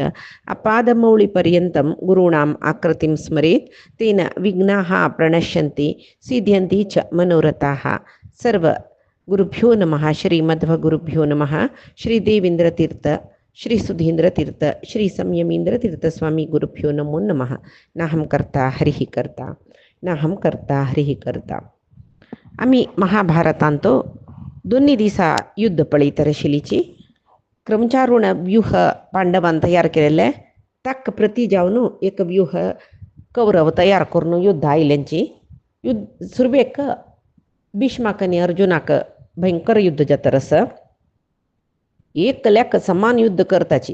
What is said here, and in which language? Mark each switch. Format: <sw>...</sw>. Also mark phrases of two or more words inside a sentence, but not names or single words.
<sa>अपादमौलिपर्यन्तं गुरूणाम् आकृतिं स्मरेत् तेन विघ्नाः प्रणश्यन्ति सिद्ध्यन्ति च मनोरथाः। सर्व गुरुभ्यो नमः। श्रीमध्वगुरुभ्यो नमः। श्री देवेंद्रतीर्थ श्री सुधींद्रतीर्थ श्री संयमींद्रतीर्थ स्वामी गुरुभ्यो नमो नमः। नाहं कर्ता हरिः कर्ता नाहं कर्ता हरिः कर्ता.</sa> <kok>आम्ही महाभारतांतो दोन्ही दिसा युद्ध पळीत रशिलीची क्रमचारून व्यूह पांडवान तयार केलेले ताक प्रति जावन एक व्यूह कौरव तयार करून युद्ध आयल्यांची युद्ध सुरवेक भीष्माक आणि अर्जुनाक भयंकर युद्ध जाता रस एकल्याक समान युद्ध करताची.</kok>